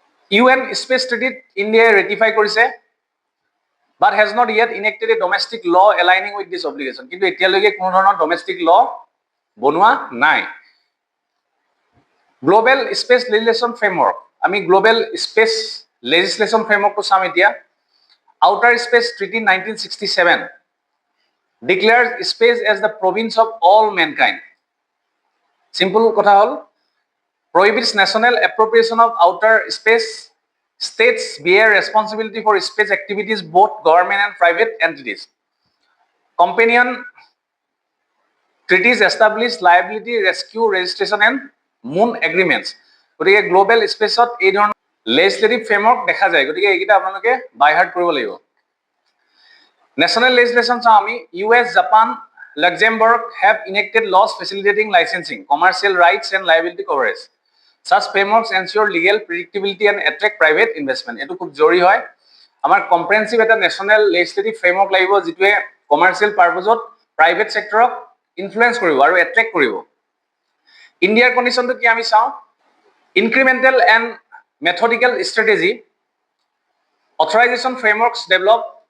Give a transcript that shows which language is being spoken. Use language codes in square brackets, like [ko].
[as] UN space ট্ৰিটিত ইণ্ডিয়াই ratify কৰিছে, [en] but has not yet enacted a domestic law aligning with this obligation. [as] কিন্তু এতিয়ালৈকে কোনো ধৰণৰ ডমেষ্টিক ল বনোৱা নাই। [en] global space legislation framework, আমি global space legislation ফ্ৰেমৱৰ্কটো [as] চাম এতিয়া। [en] Outer space treaty 1967 declares space as the province of all mankind. Simple [as] কথা হ'ল, [en] prohibits national appropriation of outer space. States bear responsibility for space activities, both government and private entities. Companion treaties establish liability, rescue, registration and moon agreements. [as] গতিকে global স্পেচত এই ধৰণৰ legislative framework দেখা যায়। গতিকে এইকেইটা আপোনালোকে বাই হাৰ্ট কৰিব লাগিব। নেশ্যনেল লেজিসলেশ্যন চাওঁ আমি। [en] US, Japan, Luxembourg have enacted laws facilitating licensing, commercial rights and liability coverage. Such frameworks ensure legal predictability and attract private investment. [as] এটো খুব জৰুৰী হয়। আমাৰ কম্প্ৰেহেনচিভ এটা নেশ্যনেল লেজিসলেটিভ ফ্ৰেমৱৰ্ক লাগিব, যিটোৱে কমাৰ্চিয়েল পাৰ্পজত প্ৰাইভেট সেক্টৰক ইনফ্লুৱেঞ্চ কৰিব আৰু এট্ৰেক্ট কৰিব। ইণ্ডিয়াৰ কণ্ডিশ্যনটো কি আমি চাওঁ। [en] Incremental and methodical strategy, authorisation frameworks develop.